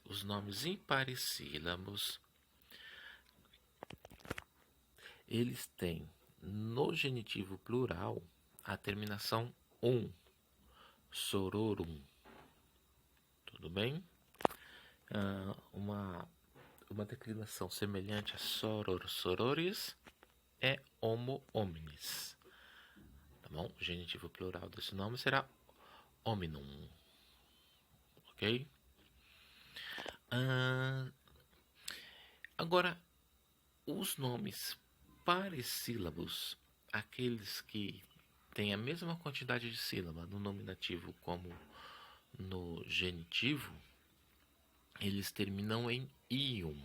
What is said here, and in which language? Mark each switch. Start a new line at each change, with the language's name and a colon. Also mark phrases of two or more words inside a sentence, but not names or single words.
Portuguese: Os nomes imparissílabos, eles têm no genitivo plural a terminação um, sororum, tudo bem? Uma declinação semelhante a
Latin: soror, sororis
Portuguese: é
Latin: homo, hominis.
Portuguese: Tá bom? O genitivo plural desse nome será hominum. Ok? Agora, os nomes parissílabos, aqueles que têm a mesma quantidade de sílaba no nominativo como no genitivo, eles terminam em ium.